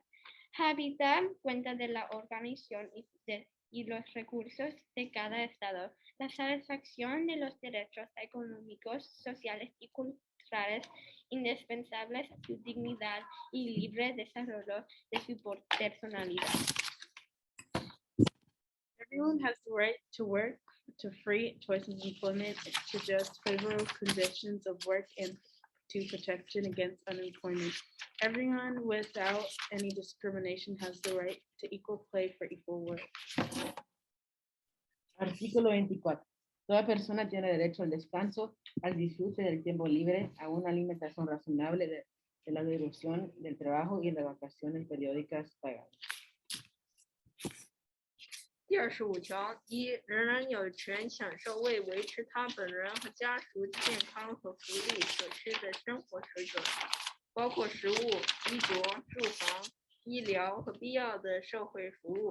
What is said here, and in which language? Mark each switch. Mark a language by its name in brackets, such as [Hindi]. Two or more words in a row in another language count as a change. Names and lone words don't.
[Spanish] Habita cuenta de la organización y los recursos de cada estado. La satisfacción de los derechos económicos, sociales y culturales indispensables a su dignidad y libre desarrollo de su personalidad. [English] Everyone has the right to work, to free choice of employment, to just favorable conditions of work, and to protection against unemployment. Everyone without any discrimination has the right to equal play for equal work. [Spanish] Artículo 24. Toda persona tiene derecho al descanso, al disfrute del tiempo libre, a una alimentación razonable de la duración del trabajo y de vacaciones periódicas pagadas. [Chinese] 第25条，一，人人有权享受为维持他本人和家属健康和福利所需的生活水准，包括食物、衣着、住房、医疗和必要的社会服务。